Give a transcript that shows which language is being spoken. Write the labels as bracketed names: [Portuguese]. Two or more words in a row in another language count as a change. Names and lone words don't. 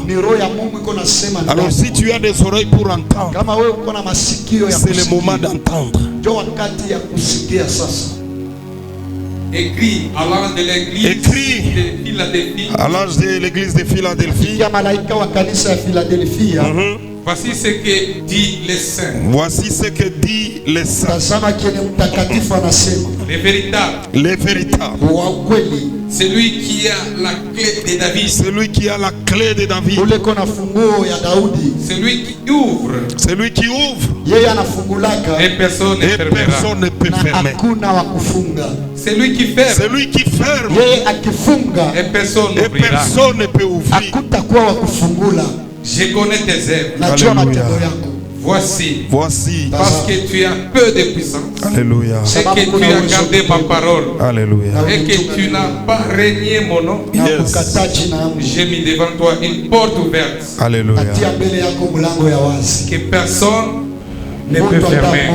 [French] Alors si tu as des oreilles pour entendre, c'est le moment d'entendre. Écrit à l'ange de l'église de Philadelphie. À l'ange de l'église de Philadelphie. Voici ce que dit les saints. Voici ce que dit les saints. [Swahili] Tazama kile mtakatifu anasema. [French] Les véritables. Les véritables. [Swahili] Wa ukweli. [French] Celui qui a la clé de David. Celui qui a la clé de David. [Swahili] Ule kona funguo ya Daudi. [French] Celui qui ouvre. Celui qui ouvre. [Swahili] Yeye anafungulaka. [French] Et personne ne peut fermer. [Swahili] Hakuna wa kufunga. [French] Celui qui ferme. Celui qui ferme. [Swahili] Yeye akifunga. [French] Et personne ne peut ouvrir. [Swahili] Hakutakuwa wa kufungula. [French] Je connais tes œuvres. [Swahili] Najua matendo yako. [French] Voici. Parce que tu as peu de puissance. Alléluia. Et que tu as gardé ma parole. Alléluia. Et que tu n'as pas régné mon nom. Yes. J'ai mis devant toi une porte ouverte. Alléluia. Que personne ne peut fermer.